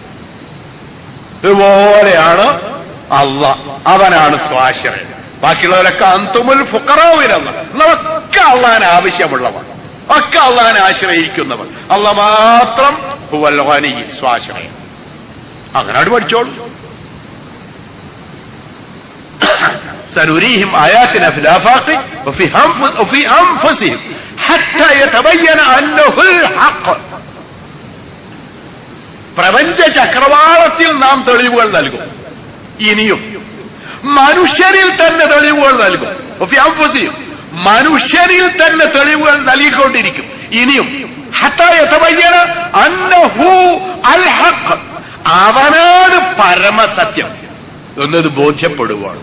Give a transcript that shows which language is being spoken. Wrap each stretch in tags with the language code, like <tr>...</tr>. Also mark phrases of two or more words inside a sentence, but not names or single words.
<ml>ഇതുപോലെയാണ് അല്ലാഹ്, അവനാണ് സ്വാശ്രയം. ബാക്കിയുള്ളവരൊക്കെ അന്തുമുൽ ഫുഖറാവിലല്ല, നമ്മളൊക്കെ അള്ളാഹിന് ആവശ്യമുള്ളവർ, ഒക്കെ അള്ളാഹിനെ ആശ്രയിക്കുന്നവർ. അല്ലാഹ് മാത്രം</ml> <ar>هو الغني,</ar> <ml>സ്വാശ്രയം. അങ്ങനെ പഠിച്ചോളൂ.</ml> <ar>سنريهم آياتنا في الآفاق وفي أنفسهم حتى يتبين أنه الحق.</ar> <ml>പ്രപഞ്ച ചക്രവാളത്തിൽ നാം തെളിവുകൾ നൽകും. ഇനിയും മനുഷ്യരിൽ തന്നെ തെളിവുകൾ നൽകും. മനുഷ്യരിൽ തന്നെ തെളിവുകൾ നൽകിക്കൊണ്ടിരിക്കും. ഇനിയും</ml> <ar>حتى يتبين أنه الحق,</ar> <ml>അവനാണ് പരമസത്യം എന്നത് ബോധ്യപ്പെടുവാണ്.</ml>